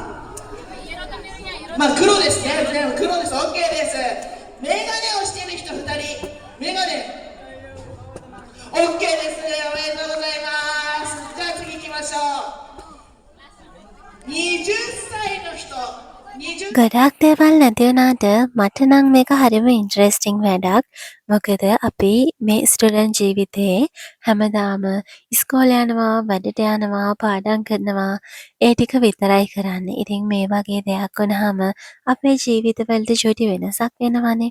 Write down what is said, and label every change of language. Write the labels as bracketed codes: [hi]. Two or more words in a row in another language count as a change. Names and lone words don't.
[ja] まあ黒ですね。黒です。OK です。メガネをしている人2人。メガネ。OK です。おめでとうございます。じゃあ次行きましょう。20歳の人。 [si] ගොඩක් දේවල් නැති වුණාට මට නම් මේක හරිම ඉන්ටරෙස්ටිං වැඩක්. මොකද අපි මේ ස්ටුඩන්ට් ජීවිතේ හැමදාම ඉස්කෝලේ යනවා, වැඩට යනවා, පාඩම් කරනවා ඒ ටික විතරයි කරන්නේ. ඉතින් මේ වගේ දෙයක් වුණාම අපේ ජීවිතවලට චුටි වෙනසක් වෙනවනේ.